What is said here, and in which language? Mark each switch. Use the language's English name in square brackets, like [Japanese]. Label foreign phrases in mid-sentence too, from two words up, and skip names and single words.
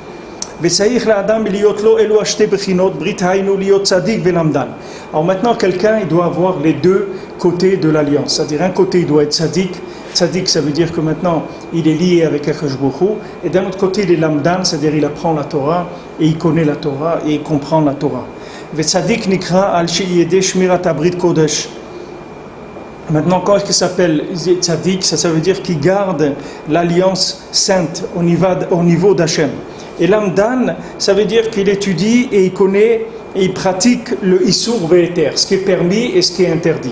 [French] Alors maintenant, quelqu'un, il doit avoir les deux côtés de l'alliance. C'est-à-dire, un côté, il doit être tzaddik. Tzaddik, ça veut dire que maintenant, il est lié avec [Hebrew] הקדוש ברוך הוא. [French] Et d'un autre côté, il est lamdan, c'est-à-dire, il apprend la Torah, et il connaît la Torah, et il comprend la Torah. [Hebrew] צדיק נקרא על ידי שמירת הברית קודש. [French] Maintenant, quand est-ce qu'il s'appelle tzaddik? Ça veut dire qu'il garde l'alliance sainte au niveau d'Hachem. Et l'amdan, ça veut dire qu'il étudie et il connaît et il pratique le [Hebrew] איסור והיתר, [French] ce qui est permis et ce qui est interdit.